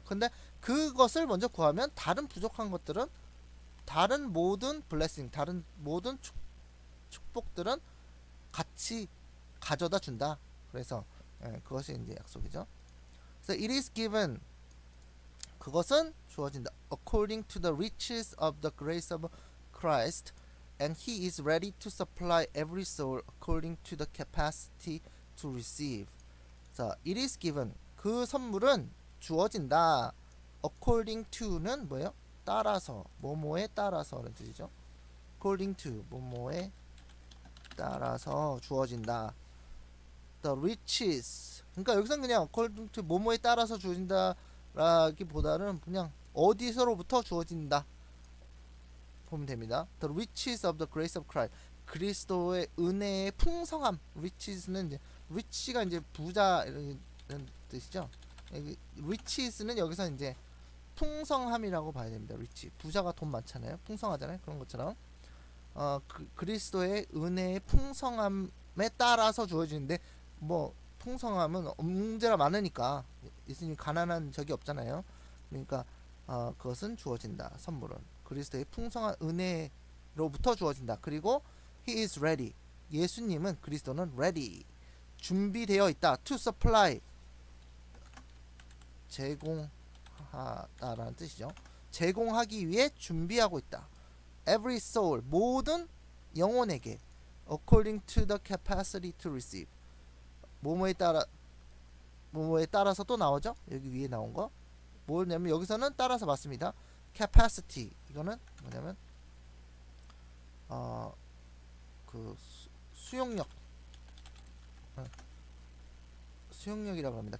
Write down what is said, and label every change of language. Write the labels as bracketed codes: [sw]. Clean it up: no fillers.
[ko] 근데 그것을 먼저 구하면 다른 부족한 것들은, 다른 모든 블레싱, 다른 모든 축복들은 같이 가져다 준다. 그래서 그것이 이제 약속이죠. 그래서 [en] it is given, [ko] 그것은 주어진다. [en] according to the riches of the grace of Christ, and he is ready to supply every soul according to the capacity to receive. [ko] 자, [en] it is given, [ko] 그 선물은 주어진다. [en] according to [ko] 는 뭐예요? 따라서, 뭐뭐에 따라서라는 뜻이죠. [en] according to, [ko] 뭐뭐에 따라서 주어진다. [en] the riches, [ko] 그러니까 여기서는 그냥 [en] according to [ko] 뭐뭐에 따라서 주어진다 라기보다는 그냥 어디서로부터 주어진다 보면 됩니다. [en] The riches of the grace of Christ, [ko] 그리스도의 은혜의 풍성함. riches는 이제 rich가 이제 부자 이런 뜻이죠. riches는 여기서 이제 풍성함이라고 봐야 됩니다. rich, 부자가 돈 많잖아요. 풍성하잖아요. 그런 것처럼 그리스도의 은혜의 풍성함에 따라서 주어지는데 뭐 풍성함은 문제가 많으니까 예수님이 가난한 적이 없잖아요. 그러니까 그것은 주어진다. 선물은 그리스도의 풍성한 은혜로부터 주어진다. 그리고 [en] He is ready. [ko] 예수님은 그리스도는 ready. 준비되어 있다. [en] To supply. [ko] 제공하다라는 뜻이죠. 제공하기 위해 준비하고 있다. [en] Every soul. [ko] 모든 영혼에게 [en] according to the capacity to receive. [ko] 뭐뭐에 따라서 또 나오죠. 여기 위에 나온 거 뭐냐면 여기서는 따라서 맞습니다. capacity 이거는 뭐냐면 그 수용력 수용력이라고 합니다.